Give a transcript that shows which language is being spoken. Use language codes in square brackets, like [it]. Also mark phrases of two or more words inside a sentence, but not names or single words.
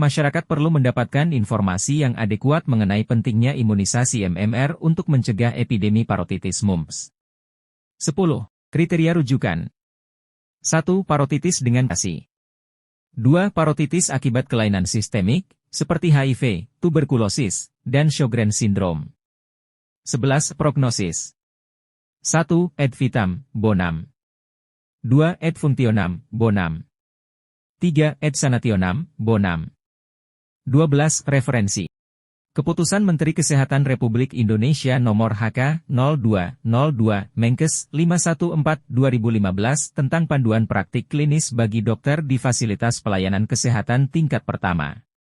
[id] Masyarakat perlu mendapatkan informasi yang adekuat mengenai pentingnya imunisasi MMR untuk mencegah epidemi parotitis mumps. 10. Kriteria rujukan. 1. Parotitis dengan kasi. 2. Parotitis akibat kelainan sistemik, seperti HIV, tuberkulosis, dan Sjogren's syndrome. 11. Prognosis. 1. [la] Ad vitam, bonum. 2. Ad functionem, bonum. 3. Ad sanationem, bonum. 12. [id] Referensi. Keputusan Menteri Kesehatan Republik Indonesia Nomor HK 0202 Menkes 514/2015 tentang panduan praktik klinis bagi dokter di fasilitas pelayanan kesehatan tingkat pertama.